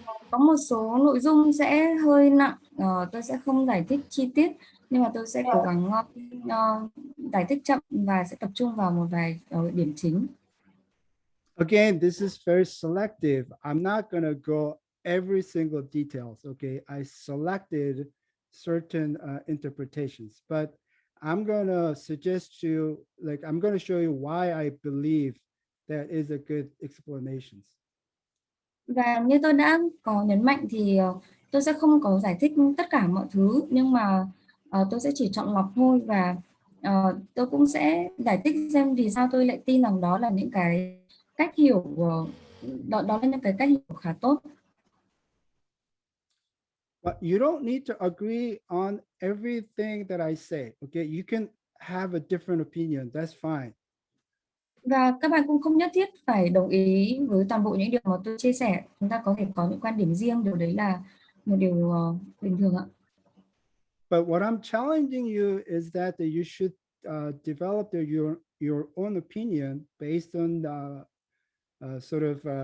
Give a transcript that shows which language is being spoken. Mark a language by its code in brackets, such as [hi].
[vi] Có một số nội dung sẽ hơi nặng, tôi sẽ không giải thích chi tiết, nhưng mà tôi sẽ cố gắng giải thích chậm và sẽ tập trung vào một vài điểm chính. [en] Again, this is very selective. I'm not going to go every single details. Okay, I selected certain interpretations, but I'm going to suggest you, I'm going to show you why I believe that is a good explanations. [vi] Và như tôi đã có nhấn mạnh thì tôi sẽ không có giải thích tất cả mọi thứ, nhưng mà tôi sẽ chỉ chọn lọc thôi, và tôi cũng sẽ giải thích xem vì sao tôi lại tin rằng đó là những cái cách hiểu, đó là những cái cách hiểu khá tốt. [en] But you don't need to agree on everything that I say. Okay, you can have a different opinion. That's fine. [vi] Và các bạn cũng không nhất thiết phải đồng ý với toàn bộ những điều mà tôi chia sẻ. Chúng ta có thể có những quan điểm riêng, điều đấy là một điều bình thường ạ. [en] But what I'm challenging you is that you should develop your own opinion based on sort of